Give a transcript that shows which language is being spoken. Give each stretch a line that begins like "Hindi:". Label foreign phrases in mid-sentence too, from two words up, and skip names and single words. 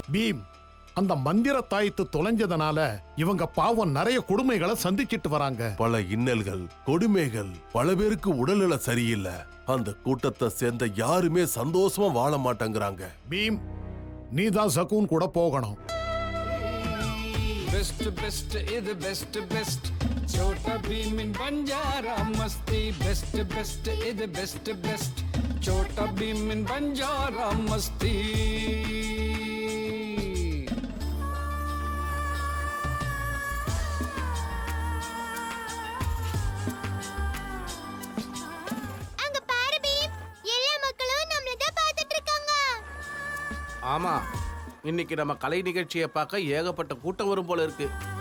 Tamil: பீம், அந்த மந்திர தாயத்து தொலைஞ்சதுனால இவங்க பாவம் நிறைய கொடுமைகளை சந்திச்சிட்டு வராங்க. பல இன்னல்கள், கொடுமைகள், பல பேருக்கு உடல்நல சரியில்லை. அந்த கூட்டத்தை சேர்ந்த யாருமே சந்தோஷமா வாழ மாட்டேங்கிறாங்க. பீம், நீதான் சகூன் கூட போகணும்.
English: best best it's best best Chhota Bheem in Banjara Masti best best it's best best Chhota Bheem in Banjara Masti
Tamil: அங்க பாரு பீம், எல்லா மக்களும் நம்மள தான் பார்த்துட்டு இருக்காங்க. ஆமா, இன்னைக்கு நம்ம கலை நிகழ்ச்சியை பார்க்க ஏகப்பட்ட கூட்டம் வரும் போல இருக்கு.